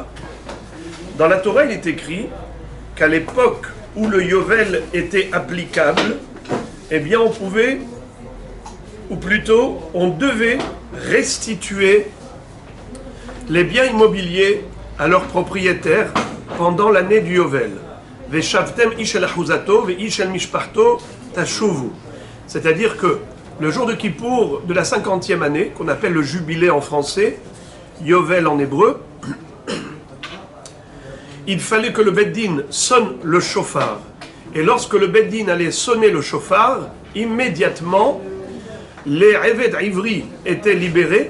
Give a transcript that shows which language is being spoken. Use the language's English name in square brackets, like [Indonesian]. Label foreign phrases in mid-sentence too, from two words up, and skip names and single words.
[French] Dans la Torah, il est écrit qu'à l'époque où le Yovel était applicable, eh bien on pouvait, ou plutôt on devait restituer les biens immobiliers à leurs propriétaires pendant l'année du Yovel. [Hebrew] ושבתם איש אל אחזתו ואיש אל משפחתו תשבו. [French] C'est-à-dire que le jour de Kippour de la 50e année, qu'on appelle le jubilé en français, Yovel en hébreu, il fallait que le Beddin sonne le chauffard. Et lorsque le Beddin allait sonner le chauffard, immédiatement, les [Hebrew] עבד עברי [French] étaient libérés.